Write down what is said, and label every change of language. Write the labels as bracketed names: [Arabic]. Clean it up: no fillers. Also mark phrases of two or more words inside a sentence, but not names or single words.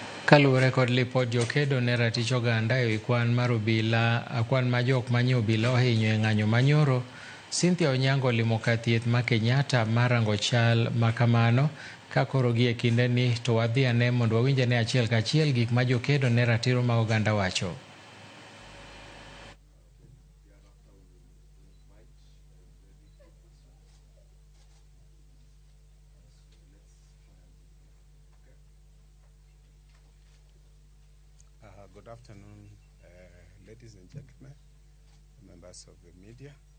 [Luo (Kenya and Tanzania)] Kaluwore kod lipod jokedo ne ratich oganda ewi kwan ma jok manye obila ohinyo e ng'anyo manyoro, Cynthia Onyango limo kar thieth ma Kenyatta marango chal makamano. Ka koro gi e kinde ni to wadhi ane mondo wawinj ane achiel kachiel gik ma jokedo ne ratiro ma oganda wacho. [English] Good afternoon, ladies and gentlemen, members of the media.